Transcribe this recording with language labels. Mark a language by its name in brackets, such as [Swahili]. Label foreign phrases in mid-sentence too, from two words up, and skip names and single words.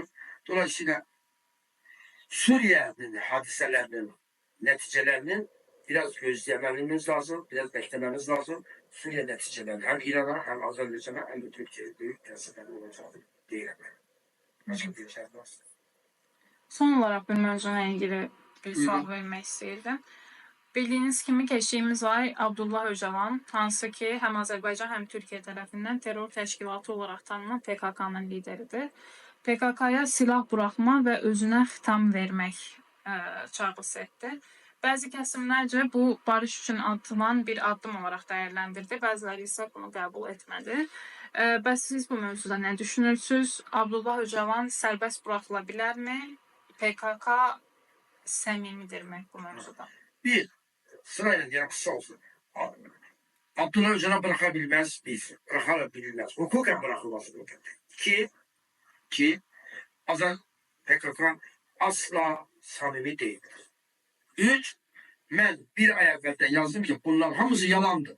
[Turkish] Dolayısıyla Suriye'nin hadiselerinin neticelerinin biraz gözlememiz lazım, biraz beklememiz lazım. Suriye neticeleri hem İran'a hem Azerbaycan'a hem de Türkiye'ye büyük tesirleri olacağını değil efendim. Başka bir şey var. [Azerbaijani] Son olarak bir mövzuna ilgili bir sual vermek istəyirdim. Bildiyiniz kimi keçdiyimiz ay Abdullah Öcalan, hansı ki həm Azərbaycan həm Türkiyə tərəfindən terror təşkilatı olaraq tanınan PKK-nın lideridir. PKK-ya silah buraxma və özünə xitam vermək çağrısı etdi. Bəzi kəsimlərcə bu barış üçün atılan bir addım olaraq dəyərləndirdi. Bəziləri isə bunu qəbul etmədi. Bəs siz bu mövzuda nə düşünürsünüz? Abdullah Öcalan sərbəst buraxıla bilərmi? PKK səmimidirmi bu mövzuda? [Turkish] Bir, sırayla diye kısa olsun. Abdullah Öcalan bırakabilmez biz. Bırakabilmez. Hukuken bırakılması gerekir. Ki PKK asla samimi değildir. 3, ben bir ay evvelden yazdım ki bunlar [Azerbaijani] hamısı yalandı.